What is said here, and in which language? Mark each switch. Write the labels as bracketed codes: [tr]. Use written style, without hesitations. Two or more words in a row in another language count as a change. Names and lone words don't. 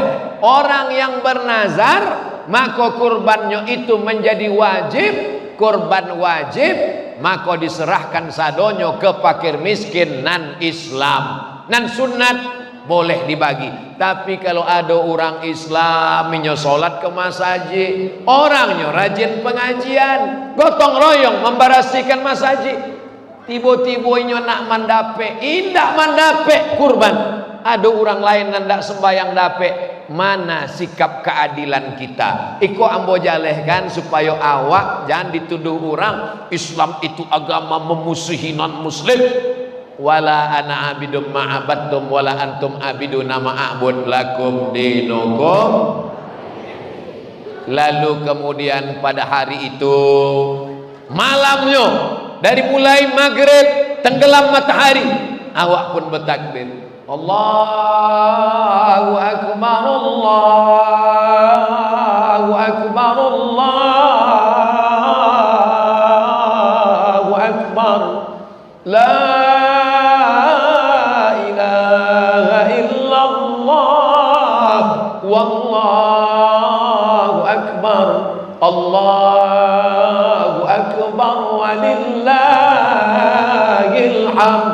[id] Orang yang bernazar maka kurbannya itu menjadi wajib, kurban wajib, maka diserahkan [min] sadonyo ke fakir miskin nan Islam. [id] Nan sunat boleh dibagi. Tapi kalau ada orang Islam inyo sholat ke masjid, orangnya rajin pengajian, gotong royong membarasikan masjid, [min] tiba-tiba inyo nak mandape, indak mandape kurban. [id] Ada orang lain yang tidak sembahyang dape. Mana sikap keadilan kita? Iko ambo jalehkan supaya awak jangan dituduh orang Islam itu agama memusuhi non muslim. [ar] ولا أنا عابد ما عبدتم ولا أنتم عابدون ما أعبد لكم دينكم. [id] Lalu kemudian pada hari itu malamnya, dari mulai maghrib tenggelam matahari, awak pun bertakbir, [ar] الله أكبر, الله أكبر، الله أكبر، لا إله إلا الله، والله أكبر، الله أكبر، ولله الحمد.